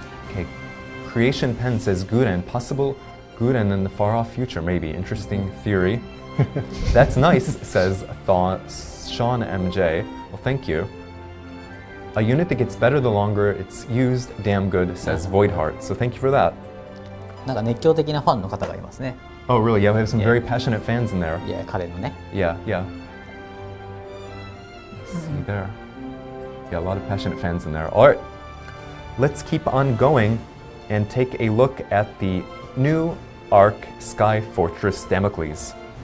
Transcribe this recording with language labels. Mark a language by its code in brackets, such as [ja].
[en] Okay, Creation Pen says Guren, possible Guren in the far-off future, maybe. Interesting theory. That's nice, says Sean MJ. Well, thank you. A unit that gets better the longer it's used, damn good, says Voidheart. So thank you for that. [ja] なんか熱狂的なファンの方がいますね。 [en] Oh, really? Yeah, we have some very passionate fans in there. [ja] 彼のね。 [en] Yeah. See there. Yeah, a lot of passionate fans in there. All right, let's keep on going and take a look at the new Ark Sky Fortress Damocles.